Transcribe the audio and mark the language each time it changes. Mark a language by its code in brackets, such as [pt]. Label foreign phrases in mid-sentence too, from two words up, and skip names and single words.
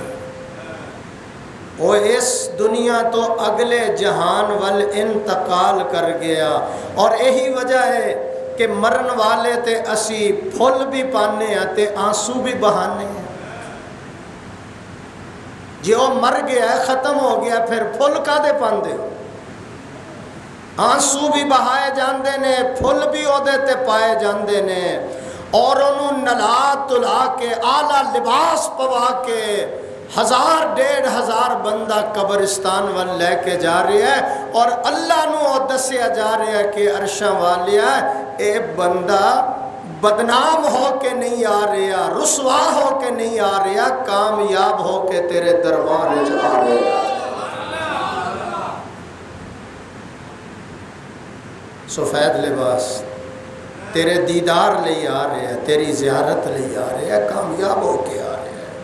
[pa] وہ اس دنیا تو اگلے جہان وال انتقال کر گیا، اور یہی وجہ ہے کہ مرن والے تے اسی پھل بھی پانے ہیں تے آنسو بھی بہانے ہیں۔ جی وہ مر گیا ہے، ختم ہو گیا، پھر پھل کادے پاندے ہو؟ آنسو بھی بہائے جاندے نے، پھل بھی اودے تے پائے جاندے نے، اور انہوں نلا تلا کے اعلیٰ لباس پوا کے 1000-1500 بندہ قبرستان وال لے کے جا رہے ہے، اور اللہ نو دسیا جا رہا ہے کہ عرشاں والیا اے بندہ بدنام ہو کے نہیں آ رہا، رسوا ہو کے نہیں آ رہا، کامیاب ہو کے تیرے دربار جا رہا ہے۔ سفید لباس تیرے دیدار لے آ رہے ہیں، تیری زیارت لے آ رہے ہیں، کامیاب ہو کے آ رہے ہیں۔